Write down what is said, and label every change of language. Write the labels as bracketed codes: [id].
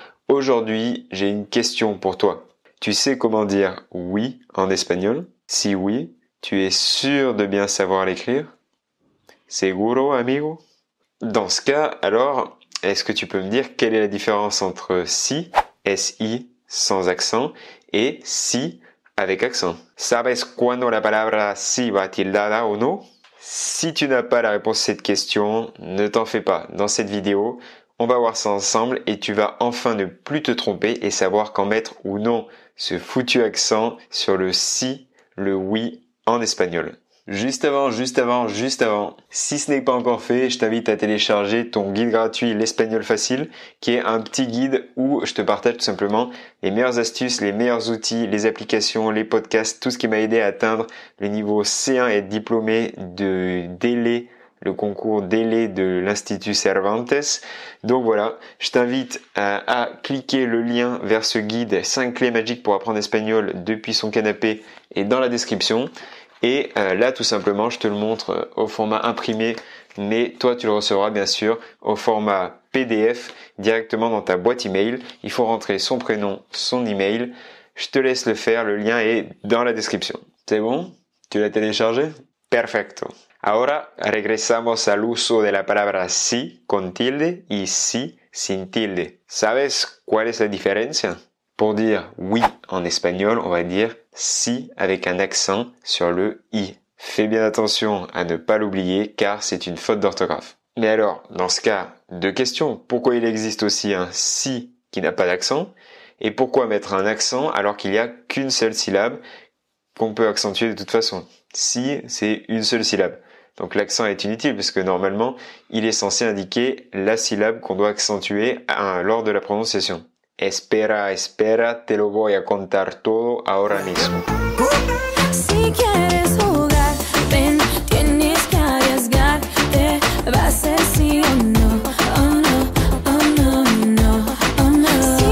[fr] Aujourd'hui, j'ai une question pour toi. Tu sais comment dire oui en espagnol? Si oui, tu es sûr de bien savoir l'écrire? [es] Seguro, amigo? [fr] Dans ce cas, alors, est-ce que tu peux me dire quelle est la différence entre si, S-I, sans accent, et si, avec accent? [es] ¿Sabes cuándo la palabra si va tildada o no? [fr] Si tu n'as pas la réponse à cette question, ne t'en fais pas. Dans cette vidéo, on va voir ça ensemble et tu vas enfin ne plus te tromper et savoir quand mettre ou non ce foutu accent sur le si, le oui en espagnol. Juste avant, si ce n'est pas encore fait, je t'invite à télécharger ton guide gratuit L'espagnol facile, qui est un petit guide où je te partage tout simplement les meilleures astuces, les meilleurs outils, les applications, les podcasts, tout ce qui m'a aidé à atteindre le niveau C1 et être diplômé de DELE, le concours DELE de l'Institut Cervantes. Donc voilà, je t'invite à cliquer le lien vers ce guide 5 clés magiques pour apprendre l'espagnol depuis son canapé et dans la description. Et là, tout simplement, je te le montre au format imprimé, mais toi, tu le recevras bien sûr au format PDF directement dans ta boîte email. Il faut rentrer son prénom, son email. Je te laisse le faire, le lien est dans la description. C'est bon? Tu l'as téléchargé? Perfecto. [es] Ahora regresamos al uso de la palabra sí con tilde y sí sin tilde. ¿Sabes cuál es la diferencia? [fr] Pour dire oui en espagnol, on va dire si avec un accent sur le i. Fais bien attention à ne pas l'oublier car c'est une faute d'orthographe. Mais alors, dans ce cas, deux questions. Pourquoi il existe aussi un si qui n'a pas d'accent? Et pourquoi mettre un accent alors qu'il n'y a qu'une seule syllabe qu'on peut accentuer de toute façon? Si, c'est une seule syllabe. Donc l'accent est inutile puisque normalement, il est censé indiquer la syllabe qu'on doit accentuer lors de la prononciation. [es] Espera, espera, te lo voy a contar todo ahora mismo. Si quieres jugar, ven, tienes que arriesgarte. Va a ser sí o no, oh no, oh no, no, oh no.